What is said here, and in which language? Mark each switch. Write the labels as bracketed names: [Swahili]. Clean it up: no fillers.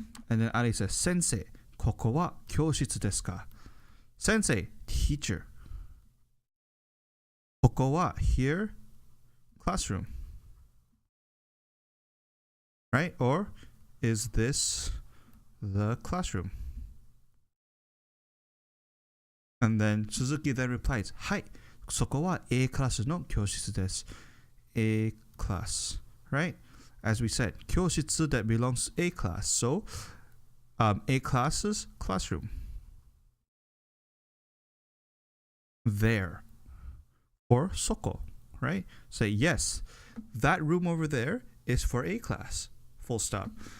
[English] And then Ari says, Sensei, [Japanese] koko wa kyoshitsu desu ka? [English] Sensei, teacher. [Japanese] Koko wa, [English] here, classroom. Right? Or, is this the classroom? And then Suzuki then replies, [Japanese] はい、そこは A クラスの教室です。 [English] A class. Right? As we said, 教室 that belongs to A class. So, A class is classroom. There. Or そこ.Right? Say, yes, that room over there is for A class. Full stop.